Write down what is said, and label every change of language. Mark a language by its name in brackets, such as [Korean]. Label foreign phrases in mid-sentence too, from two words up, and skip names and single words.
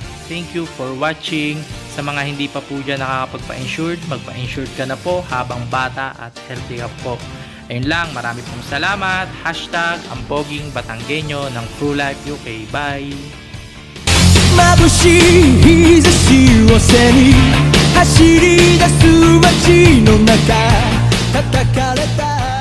[English] Thank you for watching. [Filipino] Sa mga hindi pa po dyan nakakapagpa-insured, magpa-insured ka na po habang bata at healthy ka po. Ayun lang, marami pong salamat. Hashtag ang poging Batanggenyo ng ProLife UK. [English] Bye! [Japanese] 眩しい日差しを背に走り出す街の中叩かれた